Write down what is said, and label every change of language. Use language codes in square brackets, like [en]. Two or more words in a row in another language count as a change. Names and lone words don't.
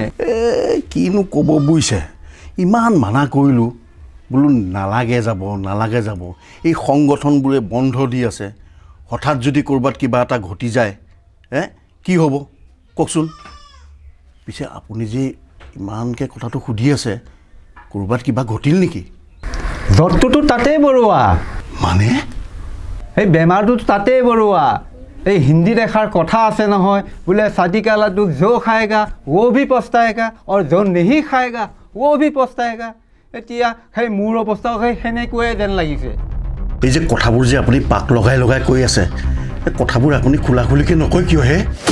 [as] কিনো ক'ব বুজিছে ইমান মানা কৰিলোঁ বোলো নালাগে যাব এই সংগঠনবোৰে বন্ধ দি আছে হঠাৎ যদি ক'ৰবাত কিবা এটা ঘটি যায় হে কি হ'ব কওকচোন পিছে আপুনি যে ইমানকৈ কথাটো সুধি আছে ক'ৰবাত কিবা ঘটিল নেকি জ্বৰটোতো তাতেই বৰুৱা মানে এই বেমাৰটোতো তাতেই বৰুৱা এই হিন্দীত এষাৰ কথা আছে নহয় বোলে [hi] शादी का लड्डू जो खाएगा वो भी पछताएगा और जो नहीं खाएगा वो भी पछताएगा [as] এতিয়া সেই মোৰ অৱস্থাও সেই সেনেকুৱাই যেন লাগিছে এই যে কথাবোৰ যে আপুনি পাক লগাই লগাই কৈ আছে এই কথাবোৰ আপুনি খোলাখুলিকৈ নকয় কিয় হে